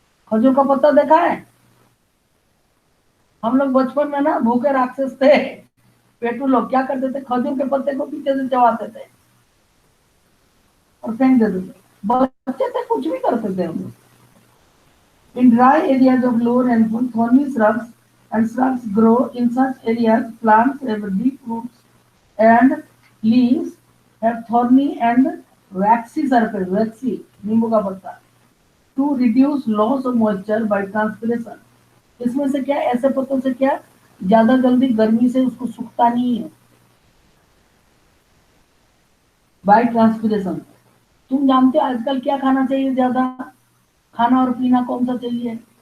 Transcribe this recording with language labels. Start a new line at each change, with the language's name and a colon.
Hindi: खजूर का पत्ता देखा है? हम लोग बचपन में ना भूखे राक्षस थे, पेटू लोग क्या करते थे, खजूर के पत्ते को पीछे से चबाते थे और फेंक देते थे। बच्चे थे, कुछ भी करते थे हम लोग।
English: In dry areas of low rainfall, thorny shrubs and shrubs grow. In such areas, plants have deep roots and leaves have thorny and waxy surface.
Hindi: Waxy, नींबू का पत्ता।
English: To reduce loss of moisture by transpiration.
Hindi: इसमें से क्या, ऐसे पत्तों से क्या, ज्यादा जल्दी गर्मी से उसको सूखता नहीं है।
English: By transpiration.
Hindi: तुम जानते हो आजकल क्या खाना चाहिए ज्यादा? खाना और पीना कौन सा चाहिए?